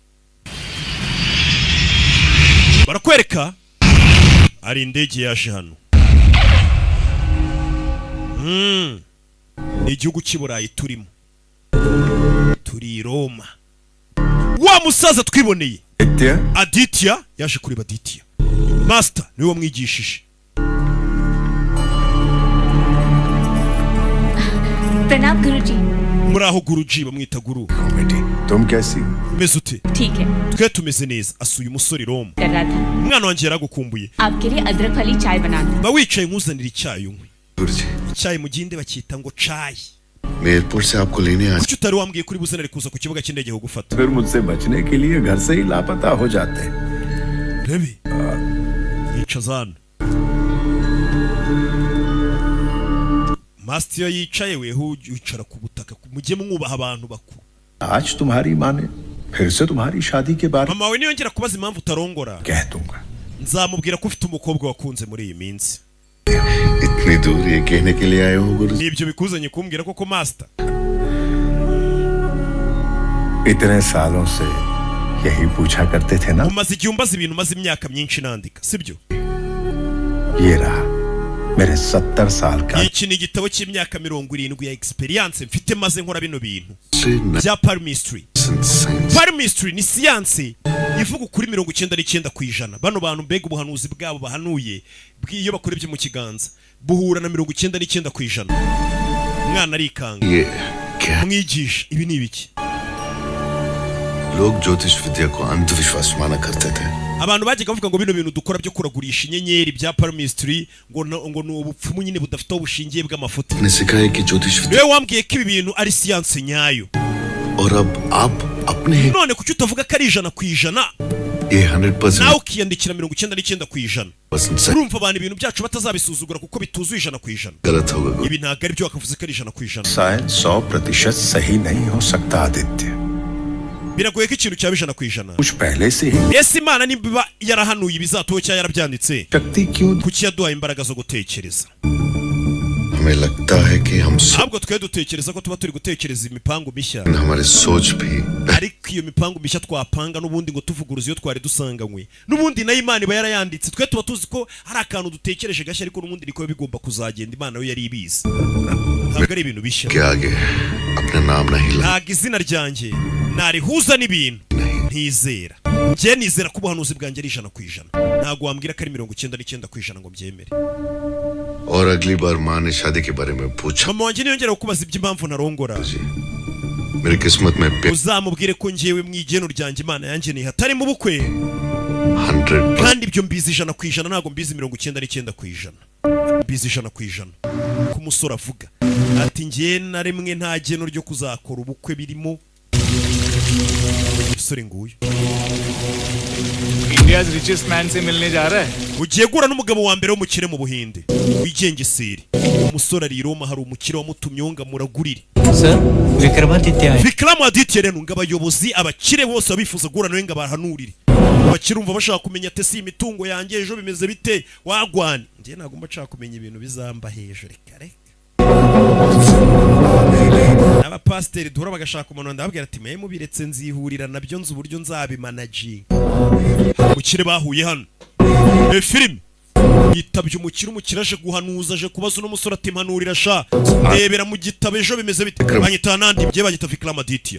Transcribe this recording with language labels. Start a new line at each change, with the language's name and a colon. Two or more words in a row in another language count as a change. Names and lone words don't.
Kinyarwanda: barakwereka ari indege yaje hano ni igihugu cy'i Burayi turimo turi i Roma wa musaza twiboneye Aditya yaje kureba Aditya master niwe wamwigishije
Hindi: प्रणाम गुरुजी।
Kinyarwanda: muri aho guruji bamwita guru
Hindi: तुम कैसी
Kinyarwanda: umeze ute
Hindi: ठीक है,
Kinyarwanda: twe tumeze neza asuye umusore Roma
Hindi: कर रहा था
Kinyarwanda: umwana wanjye yaragukumbuye
Hindi: आपके लिए अदरक वाली चाय बनाना।
Kinyarwanda: ba wicaye nkuzanira icyayi unywe
Hindi: गुरुजी
Kinyarwanda: icyayi mu gihinde bacyita ngo cayi
Hindi: मैं एयरपोर्ट से आपको लेने आ
Kinyarwanda: kuki utari wambwiye kuri buzanire kuza ku kibuga cy'indege kugufata
Hindi: फिर मुझसे बचने के लिए घर से ही लापता हो जाते
Kinyarwanda: rebe yicaza hano Master yicaye weho wicara ku butaka mujye mwubaha abantu bakuru
Hindi: आज तुम्हारी माँ ने फिर से तुम्हारी शादी के बारे में
Kinyarwanda: mama we niyongera kubaza impamvu utarongora
Hindi: कह दूंगा
Kinyarwanda: nzamubwira ko ufite umukobwa wakunze muri iyi minsi
Hindi: इतनी दूर ये कहने के लिए आए हो गुरुजी
Kinyarwanda: nibyo bikuzanye kumbwira koko master
Hindi: इतने सालों से यही पूछा करते थे ना
Kinyarwanda: umaze igihe umbaza ibintu maze imyaka myinshi nandika sibyo
Hindi: ये रहा मेरे 70 साल का
Kinyarwanda: iki ni igitabo cy'imyaka 70 ya experience mfite maze nkora bino bintu
Hindi: से
Kinyarwanda: bya palmistry
Hindi: साइंस
Kinyarwanda: palmistry ni siyanse ivuga kuri 99% bano bantu mbega ubuhanuzi bwabo bahanuye iyo bakora ibyo mu kiganza buhura na 99% mwana arikanga
Hindi: ये क्या
Kinyarwanda: mwigisha ibi ni ibiki
Hindi: लोग ज्योतिष विद्या को अंधविश्वास माना करते थे
Kinyarwanda: abantu bajyaga bavuga ngo bino bintu dukora byo kuragurisha inyenyeri bya palmistry ngo ni ubupfumu nyine budafite ubushingiye bw'amafuti
Hindi: ने सिखाया कि ज्योतिष विद्या
Kinyarwanda: niwe wambwiye ko ibi bintu ari siyanse nyayo
Hindi: और अब आप अपने ही
Kinyarwanda: none kuki utavuga ko ari 100%
Hindi: ये
Kinyarwanda: nawe 100% ukiyandikira 99%
Hindi: सही
Kinyarwanda: urumva abantu ibintu byacu batazabisuzugura kuko bituzuye 100%
Hindi: गलत होगा गुरु
Kinyarwanda: ibi ntabwo ari byo wakavuze ko ari 100%
Hindi: शायद 100% सही नहीं हो सकता आदित्य
Kinyarwanda: biragoye ko ikintu cyaba 100%
Hindi: कुछ पहले से ही
Kinyarwanda: ese imana niba yarahanuye ibizatoho cyangwa yarabyanditse
Hindi: शक्ति क्यों
Kinyarwanda: kuki yaduhaye imbaraga zo gutekereza
Hindi: हमें लगता है कि हम
Kinyarwanda: ahubwo twe dutekereza ko tuba turi gutekereza imipango mishya
Hindi: हमारे सोच भी
Kinyarwanda: ariko iyo mipango mishya twapanga n'ubundi ngo tuvuguruze iyo twari dusanganywe n'ubundi nayo imana iba yarayanditse twe tuba tuzi ko hari akantu dutekereje gashya ariko n'ubundi niko bigomba kuzagenda imana yo yari ibizi ntabwo ari ibintu bishya
Hindi: के आगे अपना नाम नहीं ला
Kinyarwanda: ntabwo izina ryanjye narihuza n'ibintu ntizera njye nizera ko ubuhanuzi bwanjye ari 100% ntabwo wambwira ko ari 99% ngo mbyemere
Hindi: और अगली बार माँ ने शादी के बारे में पूछा
Kinyarwanda: mama wanjye niyongera kubaza iby'impamvu ntarongora
Hindi: जी मेरी किस्मत में
Kinyarwanda: uzamubwire ko njyewe mu igeno ryanjye imana yangeneye hatari mu bukwe 100% kandi ibyo mbizi 100% ntabwo mbizi 99% mbizi 100% ko umusore avuga ati njye na rimwe nta geno ryo kuzakora ubukwe birimo umusore nguyu
English: India richest man
Hindi: से मिलने जा रहा है
Kinyarwanda: ugiye gura n'umugabo wa mbere w'umukire mu buhinde wigengeseri umusore ari i Roma hari umukire wamutumye ngo amuragurire
Hindi: सर विक्रमादित्य आए
Kinyarwanda: Vikramu Aditya rero ngo abayobozi abakire bose babifuza gura nawe ngo abahanurire abakire umva bashaka kumenya ate si imitungo yanjye ejo bimeze bite wagwana njye ntabwo mba nshaka kumenya ibintu bizamba hejuru reka reka abapasiteri duhora bagashaka umuntu ndababwira ati mwe mubiretse nzihurira nabyo nzi uburyo nzabimanaginga umukire bahuye hano filime yitabye umukire aje guhanuza, aje kubaza uno musore ati mpanurira sha ndebera mu gitabo ejo bimeze bite, banyita nandi bye banyita Vikramaditya.